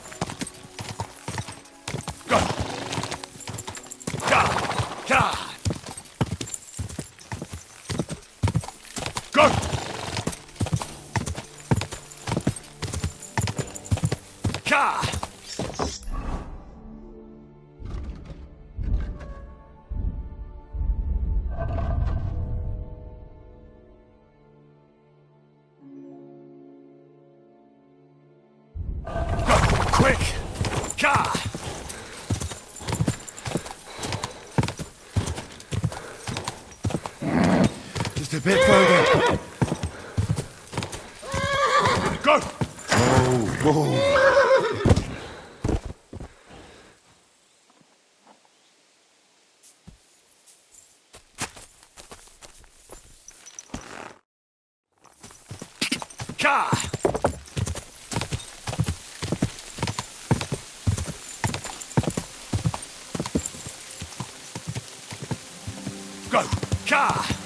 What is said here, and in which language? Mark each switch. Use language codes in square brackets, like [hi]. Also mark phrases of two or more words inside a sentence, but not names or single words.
[en] Go! Ka! Ka! Go! Ka! Quick! Ka! Just a bit further. Go! Oh, whoa. Ka! Go! Ka!